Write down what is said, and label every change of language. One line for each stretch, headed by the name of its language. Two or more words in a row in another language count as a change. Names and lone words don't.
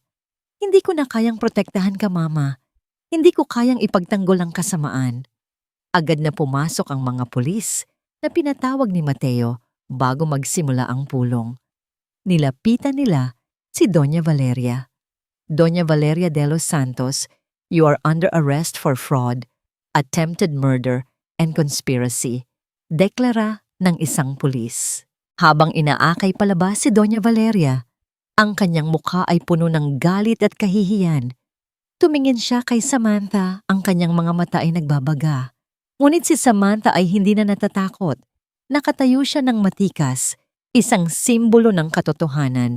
Filipino: Hindi ko na kayang protektahan ka, Mama. Hindi ko kayang ipagtanggol ang kasamaan. Agad na pumasok ang mga pulis na pinatawag ni Mateo bago magsimula ang pulong. Nilapitan nila si Doña Valeria. Doña Valeria de los Santos,
English: you are under arrest for fraud, attempted murder, and conspiracy.
Filipino: Deklara ng isang pulis. Habang inaakay palabas si Doña Valeria, ang kanyang mukha ay puno ng galit at kahihiyan. Tumingin siya kay Samantha, ang kanyang mga mata ay nagbabaga. Ngunit si Samantha ay hindi na natatakot. Nakatayo siya ng matikas, isang simbolo ng katotohanan.